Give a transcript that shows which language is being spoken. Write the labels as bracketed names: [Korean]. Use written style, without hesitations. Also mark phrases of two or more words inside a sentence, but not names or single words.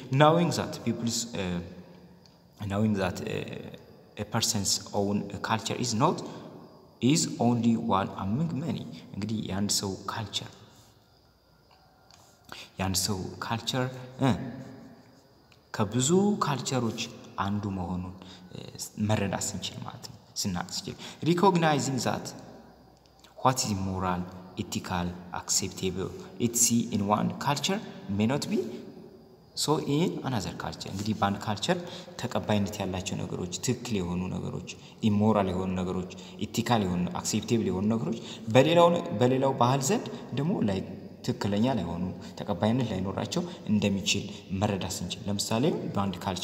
[English] knowing that a person's own culture is only one among many [Amharic] እንግዲህ የአንድ ሰው ካልቸር ከብዙ ካልቸሮች አንዱ መሆኑን መረዳት ስንችል ማለት ነው ስናስችል [English] recognizing that what is moral ethical acceptable it's in one culture may not be so in another culture [Amharic] እንግዲህ በአንድ ካልቸር ተቀባይነት ያላቸው ነገሮች ትክክል የሆኑ ነገሮች ኢሞራል የሆኑ ነገሮች ኢቲካል የሆኑ አክሴፕቴብል የሆኑ ነገሮች በሌላው ባህል ዘንድ ደግሞ ላይ ትክክለኛ ላይሆኑ ተቀባይነት ላይኖራቸው እንደሚችል መረዳት ስንችል ለምሳሌ በአንድ